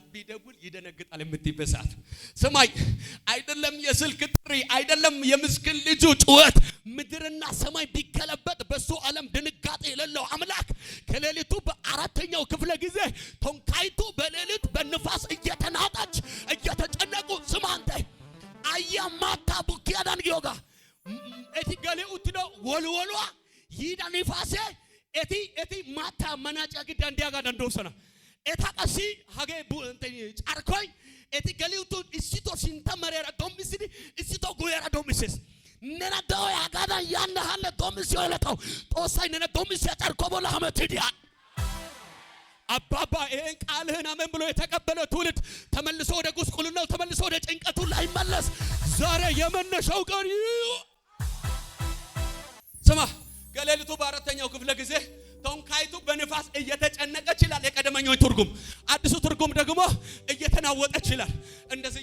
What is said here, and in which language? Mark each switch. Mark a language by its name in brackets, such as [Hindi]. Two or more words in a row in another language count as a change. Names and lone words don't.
[Amharic] ቢደውል ይደነግጣል የምትይበት ሰዓት። ስማኝ፣ አይደለም የስልክ ጥሪ፣ አይደለም የምስኪን ልጁ ጩኸት፣ ምድርና ሰማይ ቢገለበጥ በሱ ዓለም ድንጋጤ የሌለው አምላክ ከሌሊቱ በአራተኛው ክፍለ ጊዜ ቶንካይቱ በሌሊት በንፋስ እየተናጠች እየተጨነቁ ስማ አንተ [Wolaytta] አያማታ ቡኪያዳን ዮጋ እቲ ገሌ ኡትዶ ወልወሏ ይዳ ንፋሴ እቲ ማታ መናጫ ግዳ እንዲያጋ ደንዶሰና ኤታ ቀሲ ሀገ ጫርኮይ እቲ ገሌ ኡቱ እሲቶ ሲንተመረራ ዶምሲዲ እሲቶ ጉየራ ዶምሲስ ነና ዳው ያጋዳ ያና ሀለ ዶምሲ ወለቀው ጦሳይ ነና ዶምሲ ጫርኮ ቦላ ሀመትዲያ [Amharic] አባባ ይሄን ቃልህን አመን ብሎ የተቀበለ ትውልድ ተመልሶ ወደ ጉስቁልናው ተመልሶ ወደ ጭንቀቱ ላይ መለስ ዛሬ የመነሻው ቀን ስማ ከሌሊቱ በአራተኛው ክፍለ ጊዜ ቶንካይቱ በንፋስ እየተጨነቀች ይላል የቀደመኛው ትርጉም። አዲሱ ትርጉም ደግሞ እየተናወጠች ይላል። እንደዚህ